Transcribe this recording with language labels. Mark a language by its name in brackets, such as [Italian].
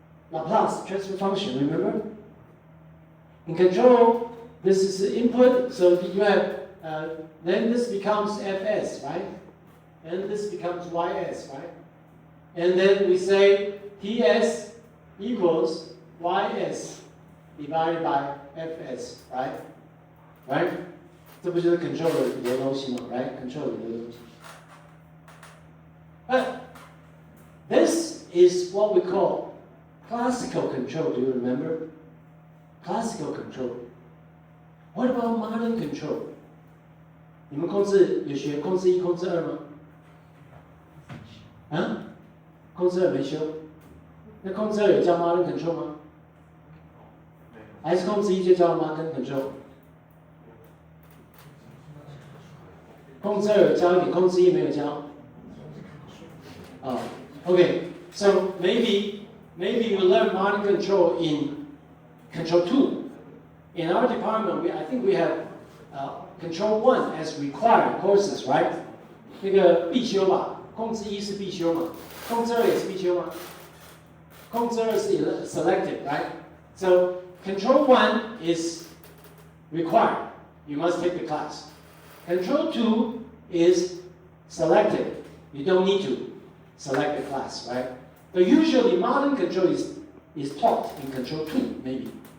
[English] Laplace transfer function, remember? In control, this is the input, so you have, then this becomes fs, right? And this becomes ys, right? And then we say ts equals ys divided by fs, right? Right? [Chinese] 这不就是 control 的东西吗 ？Right? Control 的东西。 [English] But this is what we call classical control. Do you remember? classical control. What about modern control? [Chinese] 你们控制有学控制1、控制2吗？啊？控制2没修？那控制2有教 modern control 吗？还是控制1就教 modern control？控制2有教一点，控制1没有教。 [English] Okay. So maybe you learn modern control in control 2. In our department, I think we have control 1 as required courses, right? [Chinese] 那个必修吧，控制1是必修嘛，控制2也是必修吗？控制2是 [English] selective, right? So control 1 is required. You must take the class. Control 2 is selective. You don't need to select the class, right? But usually modern control is taught in control 2, maybe.